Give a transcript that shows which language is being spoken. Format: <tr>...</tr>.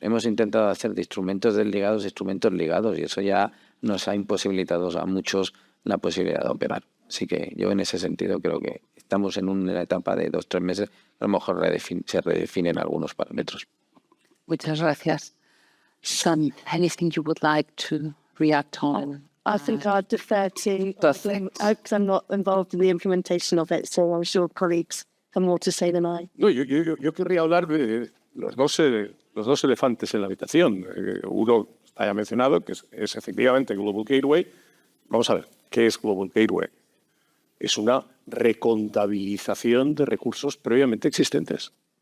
<es>Hemos intentado hacer de instrumentos desligados instrumentos ligados y eso ya nos ha imposibilitado a muchos la posibilidad de operar. Así que yo en ese sentido creo que estamos en una etapa de 2-3 meses, a lo mejor se redefinen algunos parámetros. Muchas gracias.</es> <en>Sun, anything you would like to react on? I think I'd defer to, Perfect. because I'm not involved in the implementation of it, so I'm sure colleagues have more to say than I.</en> <es>No, yo querría hablar de los dos elefantes en la habitación. Uno está ya mencionado, que es efectivamente Global Gateway. Vamos a ver, ¿qué es Global Gateway? Es una recontabilización de recursos previamente existentes.</es>